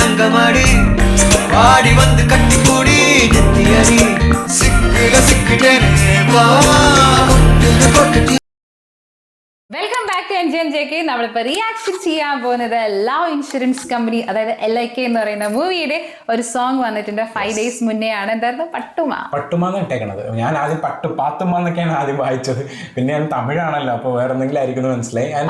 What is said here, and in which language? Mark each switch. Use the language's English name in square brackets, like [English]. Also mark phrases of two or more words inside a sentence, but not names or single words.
[Tamil] மாடி வாடி வந்து கட்டி கூடி நெத்தியடி சிக்கிட்டேனே வா கொட்டு [English] welcome back to [Malayalam] NJNJK. നമ്മളിപ്പോൾ റിയാക്ഷൻ ചെയ്യാൻ പോകുന്നത് ലവ് ഇൻഷുറൻസ് കമ്പനി, അതായത് LIK എന്ന് പറയുന്ന മൂവിയുടെ ഒരു സോങ് വന്നിട്ടുണ്ട് 5 days മുന്നേ ആണ്. എന്തായിരുന്നു? പട്ടുമാന്ന് ഇട്ടേക്കണത്. ഞാൻ ആദ്യം പാത്തുമാന്നൊക്കെയാണ് ആദ്യം വായിച്ചത്. പിന്നെ ഞാൻ തമിഴാണല്ലോ, അപ്പൊ വേറെ എന്തെങ്കിലും ആയിരിക്കും മനസ്സിലായി.